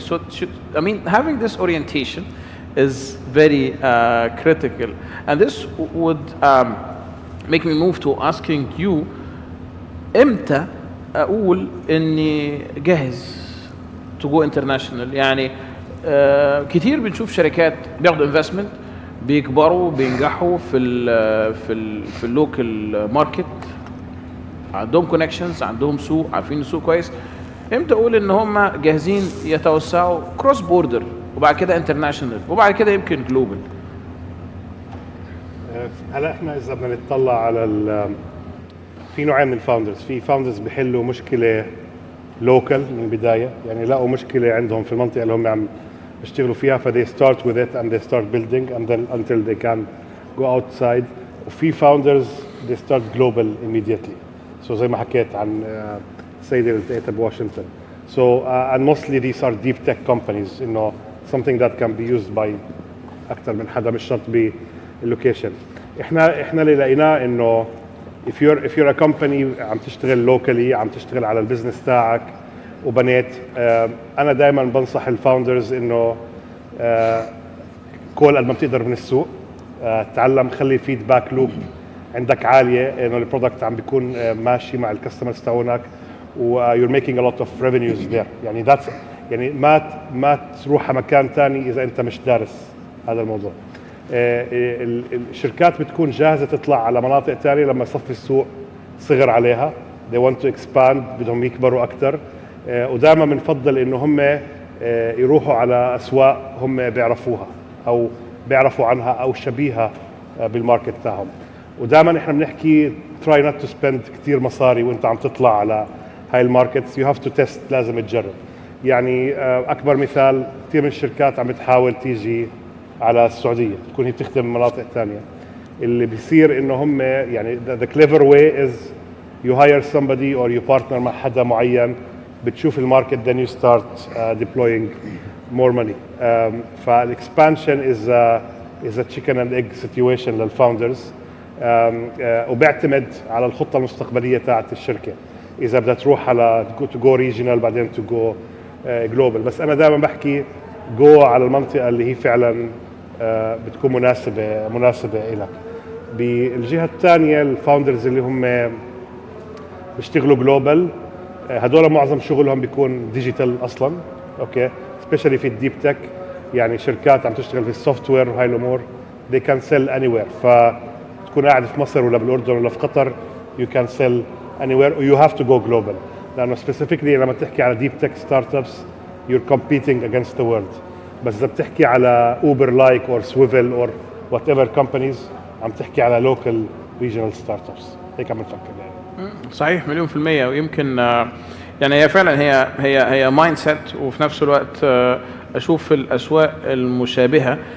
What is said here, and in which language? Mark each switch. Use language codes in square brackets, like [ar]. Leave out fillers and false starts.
[en] So having this orientation is very critical. And this would make me move to asking you [ar] امتى اقول اني جاهز [en] to go international. [ar] يعني كتير بنشوف شركات بياخدوا انفستمنت بيكبروا بينجحوا في اللوكال ماركت، عندهم كونكشنز، عندهم سوق، عارفين السوق كويس. امتى اقول ان هم جاهزين يتوسعوا كروس بوردر وبعد كده انترناشونال وبعد كده يمكن جلوبال؟ هلا احنا اذا بدنا نطلع على في نوعين من الفاوندرز. في فاوندرز بيحلوا مشكله لوكال من البدايه، يعني لقوا مشكله عندهم في المنطقه اللي هم عم بيشتغلوا فيها ف [en] they start with it and they start building and then until they can go outside. [ar] وفي فاوندرز [en] they start global immediately. [ar] So زي ما حكيت عن السيده اللي التقيتها بواشنطن. [en] So and mostly these are deep tech companies, انه something that can be used by [ar] اكثر من حدا، مش شرط باللوكيشن. احنا اللي لقيناه انه [en] if you're a company [ar] عم تشتغل locally، عم تشتغل على البزنس تاعك وبنيت، انا دائما بنصح الفاوندرز انه كل قد ما بتقدر من السوق، تعلم، خلي فيدباك لوب عندك عاليه، انه البرودكت عم بيكون ماشي مع الكاستمرز تاعونك و [en] you're making a lot of revenues there. [ar] يعني يعني ما تروح على مكان ثاني اذا انت مش دارس هذا الموضوع. الشركات بتكون جاهزه تطلع على مناطق ثانيه لما يصفي السوق صغر عليها. [en] they want to expand، [ar] بدهم يكبروا اكثر. ودائما بنفضل انه هم يروحوا على اسواق هم بيعرفوها او بيعرفوا عنها او شبيهه بالماركت تاعهم. ودائما احنا بنحكي [en] try not to spend [ar] كثير مصاري وانت عم تطلع على هاي الماركتس. [en] you have to test، [ar] لازم تجرب. يعني اكبر مثال، كثير من الشركات عم بتحاول تيجي على السعوديه، تكون هي بتخدم مناطق ثانيه. اللي بيصير انه هم يعني [en] the clever way is you hire somebody or you partner [ar] مع حدا معين، بتشوف الماركت [en] then you start deploying more money. فالاكسبانشن is a chicken and egg situation للفاوندرز. [ar] وبيعتمد على الخطه المستقبليه تاعت الشركه، اذا بدها تروح على [en] to go regional [ar] بعدين [en] to go global. [ar] بس انا دائما بحكي go على المنطقه اللي هي فعلا بتكون مناسبه لك. بالجهه الثانيه الفاوندرز اللي هم بيشتغلوا جلوبال، هدول معظم شغلهم بيكون ديجيتال اصلا، اوكي، سبيشالي في الديب تك. يعني شركات عم تشتغل في السوفت وير وهاي الامور [en] they can sell anywhere. [ar] فتكون قاعد في مصر ولا بالاردن ولا في قطر [en] you can sell anywhere you have to go global. [ar] لانه specifically لما تحكي على ديب تك ستارت ابس [en] you're competing against the world. [ar] بس اذا بتحكي على اوبر لايك اور سويفل اور وات ايفر كومبانيز، عم تحكي على لوكال ريجنال ستارت ابس. هيك عم نفكر يعني. صحيح 100%. ويمكن يعني هي فعلا هي مايند سيت، وفي نفس الوقت اشوف في الاسواق المشابهه.